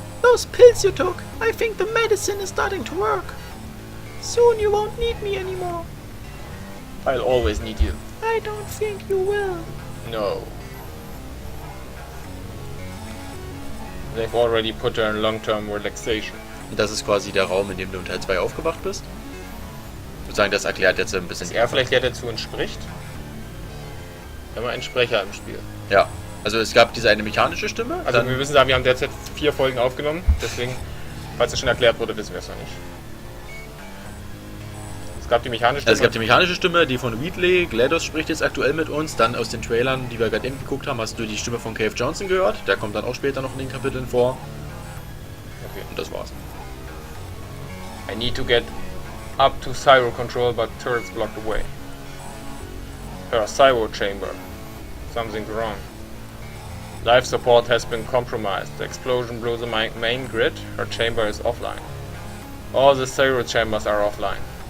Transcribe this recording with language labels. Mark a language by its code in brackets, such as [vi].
[en] Those pills you took, I think the medicine is starting to work. Soon you won't need me anymore. I'll always need you. I don't think you will. No. They've already put her in long-term relaxation. [de] Das ist quasi der Raum, in dem du in Teil 2 aufgewacht bist. Ich würde sagen, das erklärt jetzt ein bisschen. Dass er vielleicht ja dazu entspricht? Immer ein Sprecher im Spiel. Ja, also es gab diese eine mechanische Stimme. Also dann, wir müssen sagen, wir haben derzeit 4 Folgen aufgenommen, deswegen, falls es schon erklärt wurde, wissen wir es noch nicht. Es gab die mechanische Stimme. also es gab die mechanische Stimme, die von Wheatley. GLaDOS spricht jetzt aktuell mit uns. Dann aus den Trailern, die wir gerade eben geguckt haben, hast du die Stimme von Cave Johnson gehört. Der kommt dann auch später noch in den Kapiteln vor. Okay. Und das war's. [en] I need to get up to Cyro control, but turrets blocked the way. Her Cyro chamber. Something's wrong. Life support has been compromised. The explosion blew the main grid. Her chamber is offline. All the Cyro chambers are offline.